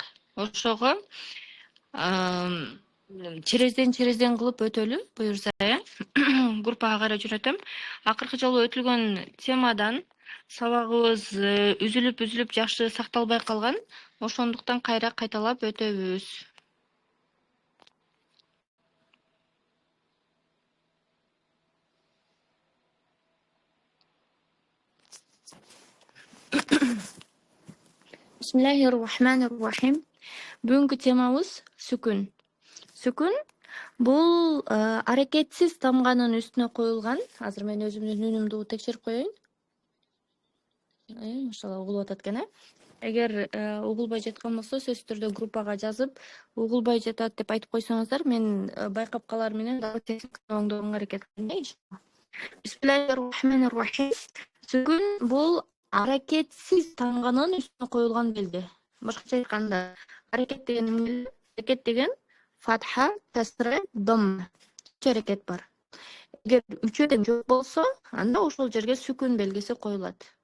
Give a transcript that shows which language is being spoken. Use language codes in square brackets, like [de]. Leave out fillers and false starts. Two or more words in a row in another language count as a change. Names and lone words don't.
[ky] Ошого черезден кылып өтөлү буюрса, группага кайра жөнөтөм. Акыркы жолу өтүлгөн темадан сабагыбыз үзүлүп жакшы сакталбай калган. Ошондуктан кайра кайталап өтөбүз. [ar] بسم الله الرحمن الرحيم. [ky] Бүгүнкү темабыз сүкүн. Сүкүн бул аракетсиз тамганын үстүнө коюлган. Азыр мен өзүмдүн үнүмдү текшерип коеюн. Машалла угулуп атат экен, Эгер угулбай жаткан болсо, сөзсүз түрдө группага жазып, угулбай жатат деп айтып койсоңуздар, мен байкап калар менен дагы оңдоого аракет кылайын. [ar] بسم الله الرحمن الرحيم. [ky] Сүкүн бул аракетсиз тамганын үстүнө коюлган белги. Башкача айтканда, аракет деген фатха, касра, домма. Үч аракет бар. Эгер үчөөдөн жок болсо, анда ошол жерге сүкүн белгиси коюлат.